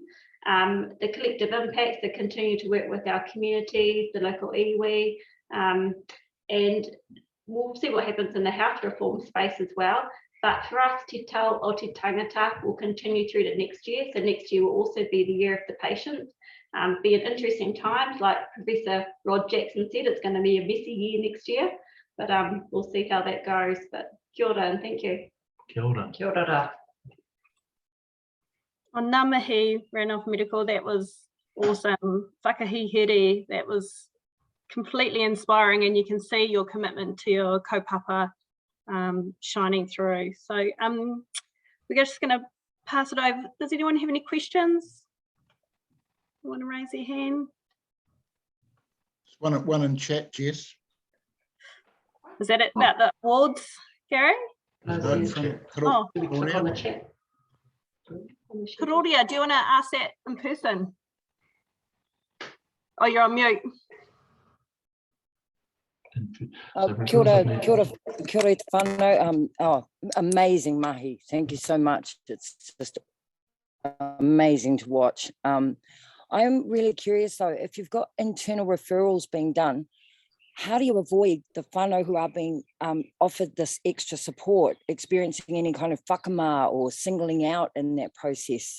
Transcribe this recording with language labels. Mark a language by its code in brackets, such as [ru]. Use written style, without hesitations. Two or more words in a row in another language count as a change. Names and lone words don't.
[en] The collective impacts, to continue to work with our communities, the local iwi, and we'll see what happens in the health reform space as well. But for us, Te Tau o Te Tangata will continue through to next year. So next year will also be the year of the patient. Be an interesting time, like Professor Rod Jackson said, it's going to be a messy year next year, but we'll see how that goes. But [mi] kia ora [en] and thank you. [mi] Kia ora. Kia ora. [en] On [mi] ngā mihi, [en] Ranoff Medical, that was awesome. Whakahihere, that was completely inspiring, and you can see your commitment to your kaupapa shining through. So we're just going to pass it over. Does anyone have any questions? You want to raise your hand? One in chat, Jess. Is that it about the awards, Gary? Claudia, do you want to ask that in person? Oh, you're on mute. [mi] Kia ora te whānau. [en] Amazing mahi. Thank you so much. It's just amazing to watch. I'm really curious though, if you've got internal referrals being done, how do you avoid the whānau who are being offered this extra support experiencing any kind of whakama or singling out in that process?